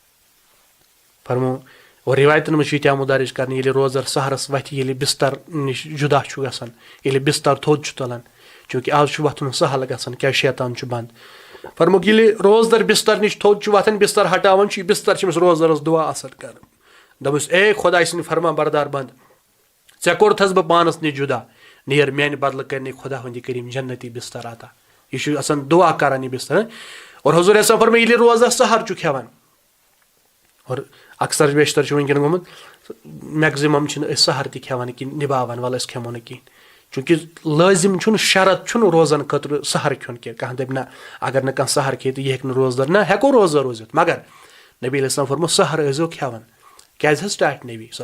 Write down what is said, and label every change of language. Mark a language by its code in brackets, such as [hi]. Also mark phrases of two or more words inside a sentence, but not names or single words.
[ks] فرمو اور رِوایتن منٛز چھُ یہِ تہِ آمُت درٕج کرنہٕ ییٚلہِ روزدار سحرس وتھِ ییٚلہِ بستر نِش جُدا چھُ گژھان ییٚلہِ بستر تھوٚد چھُ تُلان چوٗنٛکہِ آز چھُ وۄتھُن سہل گژھان کیٛازِ شیطان چھُ بنٛد فرموکھ ییٚلہِ روزدار بستر نِش تھوٚد چھُ وۄتھان بستر ہٹاوان چھُ یہِ بستر چھِ أمِس روزدارس دُعا اثر کران دوٚپُس اے خۄداے سٕنٛدۍ فرمان بردار بنٛد ژےٚ کوٚرتھس بہٕ پانس نِش جُدا نیر میانہِ بدلہٕ کرنٕے خۄدا ہُنٛد یہِ کٔرِم جنتی بستر عطا یہِ چھُ آسان دُعا کران یہِ بستر اور حضور ایسا فرمٲے ییٚلہِ روزدار سحر چھُ کھٮ۪وان اور اکثر بیشتر چھُ وٕنکیٚن گوٚمُت میکزِمم چھِنہٕ أسۍ سحر تہِ کھٮ۪وان کِہیٖنۍ نِباوان وَلہٕ أسۍ کھٮ۪مو نہٕ کِہیٖنۍ چوٗنٛکہِ لٲزِم چھُنہٕ شرط چھُنہٕ روزان خٲطرٕ سحر کھیوٚن کینٛہہ کانٛہہ دَپہِ نہ اگر نہٕ کانٛہہ سحر کھیٚیہِ تہٕ یہِ ہیٚکہِ نہٕ روزدار نہ ہٮ۪کو روزدار روٗزِتھ مگر نبی علیہ السلام فرموو سحر ٲسۍزیو کھٮ۪وان کیازِ حظ ٹاٹھ نبی [ar] صلی اللہ